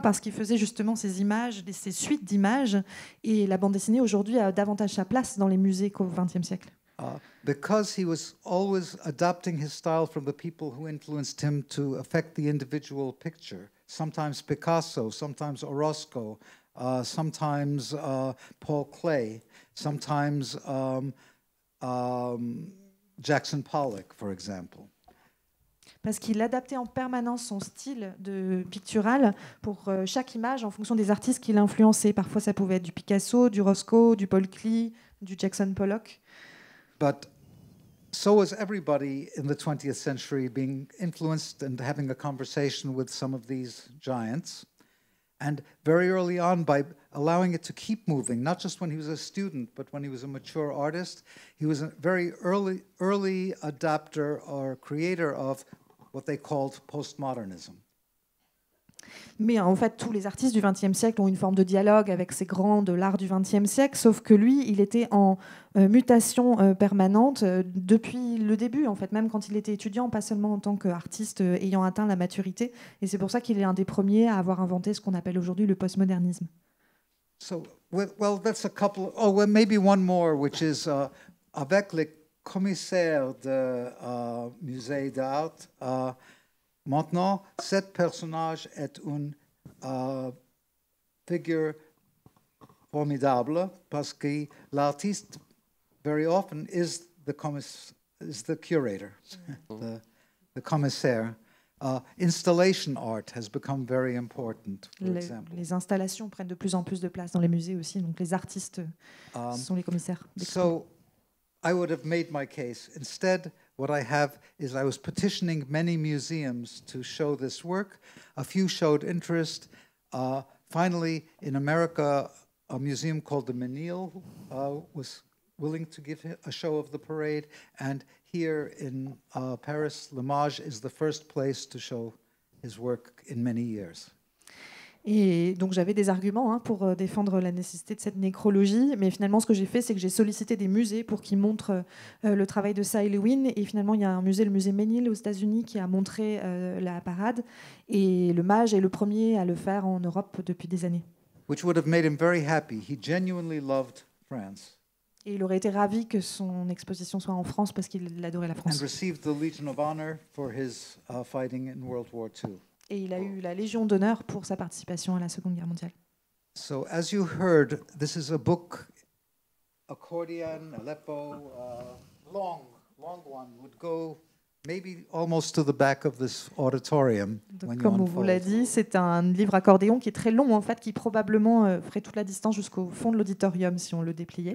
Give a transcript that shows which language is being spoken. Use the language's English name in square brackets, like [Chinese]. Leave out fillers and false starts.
[French] Parce qu'il faisait justement ces images, ces suites d'images, et la bande dessinée aujourd'hui a davantage sa place dans les musées qu'au XXe siècle. [English] Because he was always adapting his style from the people who influenced him to affect the individual picture. Sometimes Picasso, sometimes Orozco, sometimes Paul Klee, sometimes Jackson Pollock, for example. [French] Parce qu'il adaptait en permanence son style de pictural pour chaque image en fonction des artistes qu'il influençait. Parfois, ça pouvait être du Picasso, du Roscoe, du Paul Klee, du Jackson Pollock. [English] But so was everybody in the 20th century being influenced and having a conversation with some of these giants. And very early on, by allowing it to keep moving, not just when he was a student, but when he was a mature artist, he was a very early adapter or creator of what they called postmodernism. [French] Mais en fait, tous les artistes du XXe siècle ont une forme de dialogue avec ces grands de l'art du XXe siècle, sauf que lui, il était en mutation permanente depuis le début, en fait, même quand il était étudiant, pas seulement en tant qu'artiste ayant atteint la maturité. Et c'est pour ça qu'il est un des premiers à avoir inventé ce qu'on appelle aujourd'hui le postmodernisme. [English] So, well, that's a couple. Oh, well, maybe one more, which is [French] avec le commissaire de musée d'art. Maintenant, cet personnage est une figure formidable parce que l'artiste, [English] very often, is the curator, [French] the commissaire. [English] Installation art has become very important, for example. [French] Les installations prennent de plus en plus de place dans les musées aussi, donc les artistes sont les commissaires. [English] So, I would have made my case. Instead, what I have is I was petitioning many museums to show this work. A few showed interest. Finally, in America, a museum called the Menil was willing to give a show of the parade. And here in Paris, L'Image is the first place to show his work in many years. [French] Et donc j'avais des arguments pour défendre la nécessité de cette nécrologie, mais finalement ce que j'ai fait, c'est que j'ai sollicité des musées pour qu'ils montrent le travail de Cy Lewin. Et finalement, il y a un musée, le musée Menil aux États-Unis, qui a montré la parade. Et le Mage est le premier à le faire en Europe depuis des années. [English] Which would have made him very happy. He genuinely loved France. [French] Et il aurait été ravi que son exposition soit en France parce qu'il adorait la France. [English] And received the Legion of Honor for his fighting in World War II. [French] Et il a eu la Légion d'honneur pour sa participation à la Seconde Guerre mondiale. [English] So, as you heard, this is a book, accordion, Aleppo, long one, would go maybe almost to the back of this auditorium. [French] Donc, [English] when you [French] comme on vous l'a [English] unfold. [French] dit, c'est un livre accordéon qui est très long, en fait, qui probablement ferait toute la distance jusqu'au fond de l'auditorium si on le dépliait.